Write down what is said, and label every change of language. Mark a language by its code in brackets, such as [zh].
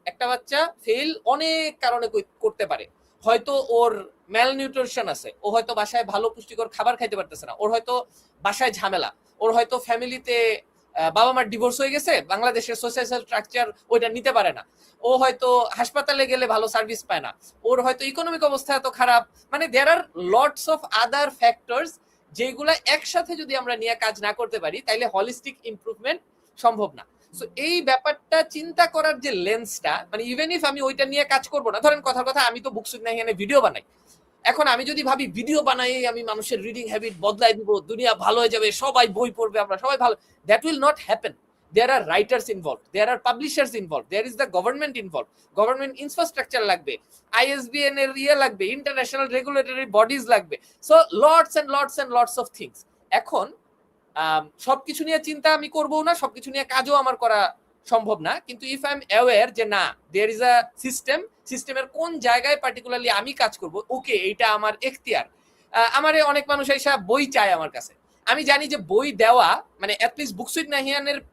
[bn] একটা বাচ্চা ফেল অনেক কারণে করতে পারে। হয়তো ওর ম্যালনিউট্রিশন আছে, ও হয়তো বাসায় ভালো পুষ্টিকর খাবার খাইতে পারতেছে না, ওর হয়তো বাসায় ঝামেলা, ওর হয়তো ফ্যামিলিতে বাবা মার ডিভোর্স হয়ে গেছে, বাংলাদেশের সোশ্যাল স্ট্রাকচার ওইটা নিতে পারে না, ও হয়তো হাসপাতালে গেলে ভালো সার্ভিস পায় না, ওর হয়তো ইকোনমিক অবস্থা এত খারাপ, মানে [en] there are lots of other factors, [bn] যেগুলা একসাথে যদি আমরা নিয়ে কাজ না করতে পারি তাইলে হলিস্টিক ইমপ্রুভমেন্ট সম্ভব না। সো এই ব্যাপারটা চিন্তা করার যে লেন্সটা, মানে ইভেন ইফ আমি ওইটা নিয়ে কাজ করবো না, ধরেন কথার কথা আমি তো বুকস উইথ নাহিয়ানে ভিডিও বানাই, এখন আমি যদি ভাবি ভিডিও বানাই আমি মানুষের রিডিং হ্যাবিট বদলাই দিব, দুনিয়া ভালো হয়ে যাবে, সবাই বই পড়বে, আমরা সবাই ভালো, [en] That will not happen. There are writers involved, there are publishers involved, there is the government involved, government infrastructure [bn] লাগবে, [en] ISBN এর লাগবে, international regulatory bodies লাগবে, so lots and lots and lots of things. [bn] এখন সবকিছু নিয়ে চিন্তা আমি করবো না, সবকিছু নিয়ে কাজও আমার করা সম্ভব না, কিন্তু [en] if I am aware [bn] যে না, [en] there is a system, [bn] সিস্টেমের কোন জায়গায় পার্টিকুলারলি আমি কাজ করব, ওকে এইটা আমার এখতিয়ার। আমারে অনেক মানুষ এসে বই চায় আমার কাছে, আমি জানি যে বই দেওয়া মানে অ্যাটলিস্ট বুকস উইথ নাহিয়ানের